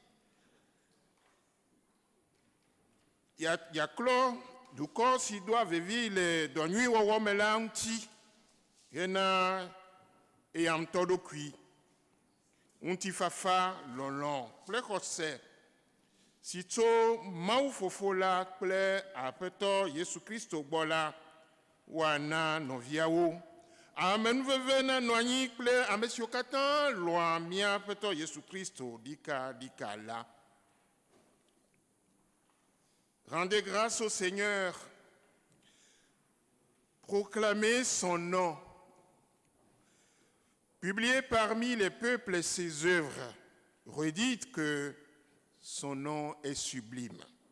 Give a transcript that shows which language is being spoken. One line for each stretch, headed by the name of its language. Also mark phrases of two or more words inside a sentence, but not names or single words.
Ewe: yaklɔ dukɔ si doa vevi le dɔnyui wɔwɔ me la ŋuti hena eya ŋutɔ ɖokui, ŋutifafa, lɔlɔ̃ kple xɔse si tso Mawu Fofo la kple Aƒetɔ Yesu Kristo gbɔ la woana nɔviawo. Amenuveve nanɔ anyi kple ame siwo katã lɔ̃a mía Aƒetɔ Yesu Kristo ɖikaɖika la.
French: Rendez grâce au Seigneur, proclamez son nom, publiez parmi les peuples ses œuvres, redites que son nom est sublime.